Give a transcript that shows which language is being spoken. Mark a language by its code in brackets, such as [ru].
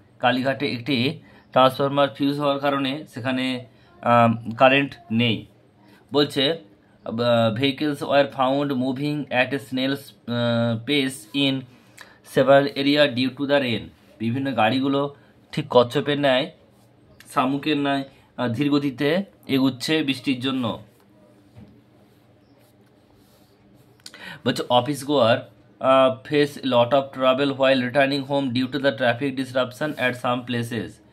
[bn] কালীঘাটে একটি transformer fuse হওয়ার কারণে সেখানে কারেন্ট নেই। [en] বলছে vehicles were found moving at a snail's pace in several areas due to the rain. [bn] বিভিন্ন গাড়িগুলো ঠিক কচ্ছপের ন্যায়, শামুকের ন্যায় ধীর গতিতে এগুচ্ছে বৃষ্টির জন্য। [en] বলছে office goer face lot of travel while returning home due to the traffic disruption at some places.